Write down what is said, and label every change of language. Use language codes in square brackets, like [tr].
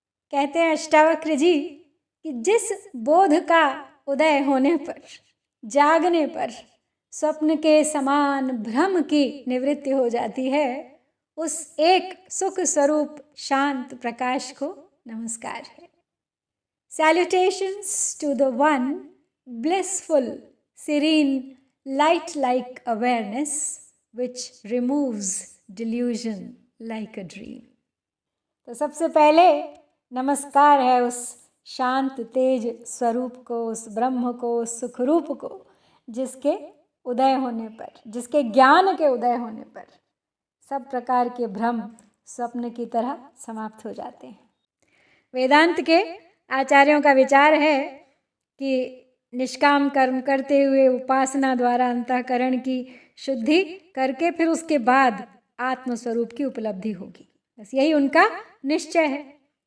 [hi] कहते हैं अष्टावक्र जी कि जिस बोध का उदय होने पर, जागने पर स्वप्न के समान भ्रम की निवृत्ति हो जाती है, उस एक सुख स्वरूप शांत प्रकाश को नमस्कार है। [en] Salutations to the one blissful, serene, light-like awareness which removes delusion like a dream. [hi] तो सबसे पहले नमस्कार है उस शांत तेज स्वरूप को, उस ब्रह्म को, उस सुख रूप को, जिसके उदय होने पर, जिसके ज्ञान के उदय होने पर सब प्रकार के भ्रम स्वप्न की तरह समाप्त हो जाते हैं। वेदांत के आचार्यों का विचार है कि निष्काम कर्म करते हुए उपासना द्वारा अंतःकरण की शुद्धि करके फिर उसके बाद आत्मस्वरूप की उपलब्धि होगी, बस यही उनका निश्चय है।